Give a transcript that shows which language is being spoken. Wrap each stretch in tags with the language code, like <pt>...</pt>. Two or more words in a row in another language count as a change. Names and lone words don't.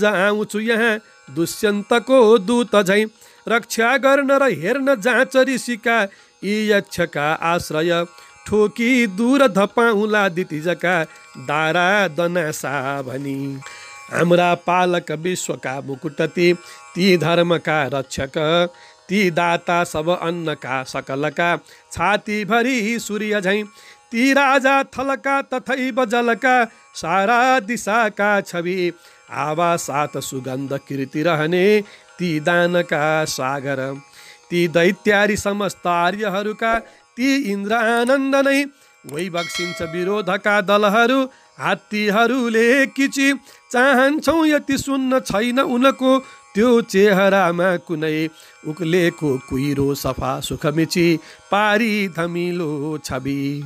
<ne>आउँछु यहाँ दुष्यन्तको दूत झैं रक्षा गर्न र हेर्न जाँच ऋषिका यी यक्षका आश्रय ठोकी दूर धपाउला दितिजका दारा दनासा भनी हाम्रा पालक विश्वका मुकुटती ती धर्मका रक्षक ती दाता सब अन्नका सकलका छाती भरी सूर्य झैं ती राजा थलका तथैव जलका सारा दिशाका छवि आवा सात सुगन्ध कीर्ति रहने ती दानका सागर ती दैत्यारी समस्त आर्यहरूका ती इन्द्र आनन्द नै वै बक्सिन्छ विरोधका दलहरू हात्तीहरूले किची चाहन्छौ यति सुन्न छैन उनको त्यो चेहरामा कुनै उक्लेको कुहिरो सफा सुखमिची पारी धमिलो छवि</ne>